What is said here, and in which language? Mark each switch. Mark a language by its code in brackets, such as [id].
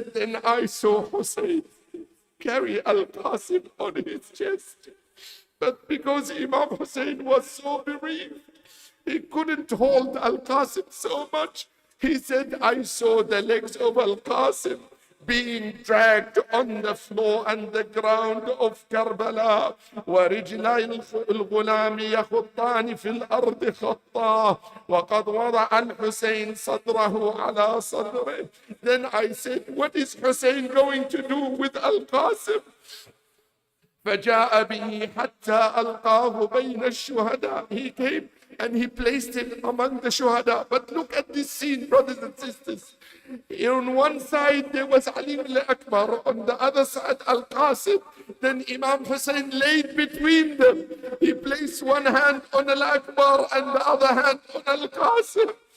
[en] Then I saw Hussein carry Al-Qassim on his chest. But because Imam Hussein was so bereaved, he couldn't hold Al-Qassim so much. He said, I saw the legs of Al-Qassim being dragged on the floor and the ground of Karbala. [ar] ورجلي الغلام يخطان في الأرض خطا وقد وضع الحسين صدره على صدره. [en] Then I said, what is Hussein going to do with Al-Qassim? [ar] فجاء به حتى ألقاه بين الشهداء. [en] He came and he placed him among the shuhada. But look at this scene, brothers and sisters. On one side there was Ali al-Akbar, on the other side Al-Qassim. Then Imam Hussein laid between them. He placed one hand on Al-Akbar and the other hand on Al-Qassim.